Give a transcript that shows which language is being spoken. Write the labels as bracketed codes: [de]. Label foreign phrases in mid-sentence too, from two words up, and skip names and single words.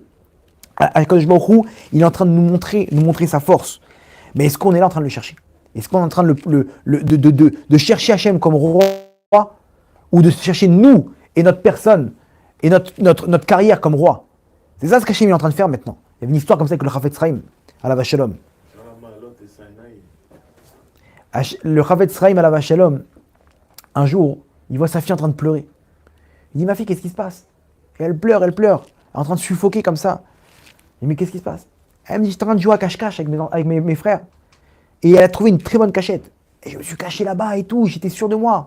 [he] הקדוש ברוך הוא, [fr] il est en train de nous montrer sa force. Mais est-ce qu'on est là en train de le chercher? Est-ce qu'on est en train de chercher Hachem comme roi, ou de chercher nous et notre personne et notre carrière comme roi? C'est ça ce qu'Hachem est en train de faire maintenant. Il y avait une histoire comme ça avec le Chafetz Chaim, [he] עליו השלום. [fr] Le Chafetz Chaim, [he] עליו השלום, [fr] un jour, il voit sa fille en train de pleurer. Il dit, ma fille, qu'est-ce qui se passe? Et elle pleure, elle est en train de suffoquer comme ça. Il dit, mais qu'est-ce qui se passe? Elle me dit, j'étais en train de jouer à cache-cache avec mes frères. Et elle a trouvé une très bonne cachette. Et je me suis caché là-bas et tout, j'étais sûr de moi.